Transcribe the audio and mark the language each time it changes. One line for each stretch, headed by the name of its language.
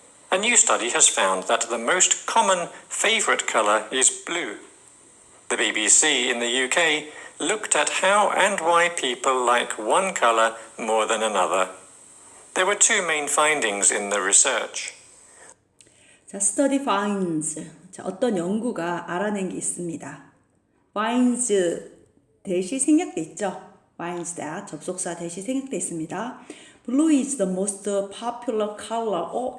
English: A new study has found that the most common favourite colour is blue. The BBC in the UK looked at how and why people like one colour more than another. There were two main findings in the research. 자, study finds.
Korean: 자, 어떤 연구가 알아낸 게 있습니다. finds 대시 생략돼 있죠.
English: finds that
Korean: 접속사 대시 생략돼 있습니다.
English: Blue is the most popular color.